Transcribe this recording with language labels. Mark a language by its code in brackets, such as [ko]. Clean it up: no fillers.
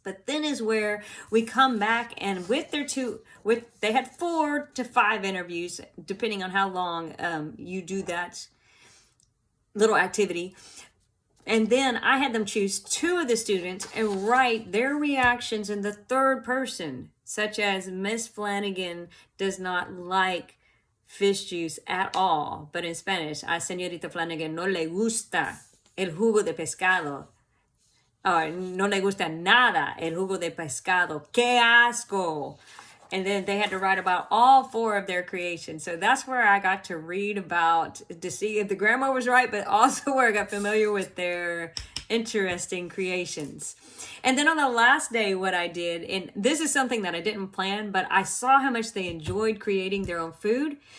[en] But then is where we come back, and they had 4 to 5 interviews depending on how long you do that little activity. And then I had them choose 2 of the students and write their reactions in the third person, such as Miss Flanagan does not like fish juice at all. But in Spanish, [es] a Señorita Flanagan no le gusta el jugo de pescado. Or no le gusta nada el jugo de pescado. ¡Qué asco! [en] And then they had to write about all 4 of their creations. So that's where I got to read about, to see if the grammar was right, but also where I got familiar with their interesting creations. And then on the last day, what I did, and this is something that I didn't plan, but I saw how much they enjoyed creating their own food.